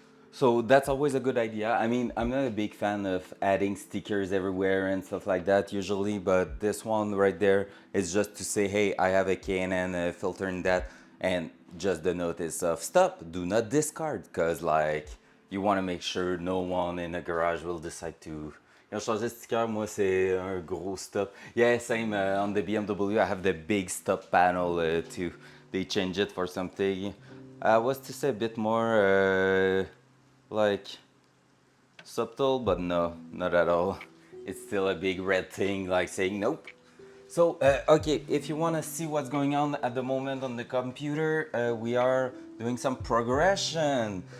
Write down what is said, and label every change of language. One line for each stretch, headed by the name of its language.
English: So that's always a good idea. I mean, I'm not a big fan of adding stickers everywhere and stuff like that usually, but this one right there is just to say, hey, I have a K&N filter in that, and just the notice of stop, do not discard, because like you want to make sure no one in the garage will decide to.
French: Ils ont changé de sticker, moi c'est un gros stop.
English: Yeah, same on the BMW, I have the big stop panel too. They change it for something. I was to say a bit more like subtle, but no, not at all. It's still a big red thing like saying nope. So, okay, if you want to see what's going on at the moment on the computer, we are doing some progression.